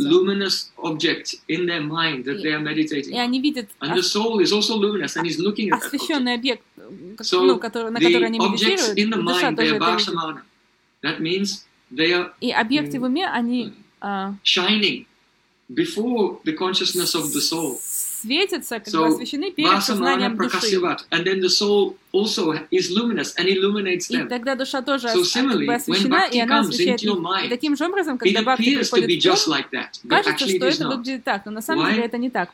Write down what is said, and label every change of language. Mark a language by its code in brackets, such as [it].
[ru] И они видят освещенный объект, на который они медитируют, душа тоже это видит. И объекты в уме, они [en] shining before the consciousness of the soul. [ru] Светятся, как бы освещены перед сознанием души. [en] And then the soul also is luminous and illuminates them. [ru] И тогда душа тоже освещена, и она освещает их. И таким же образом, когда бхакти приходит в ум, кажется, что это выглядит так, но на самом деле это не так.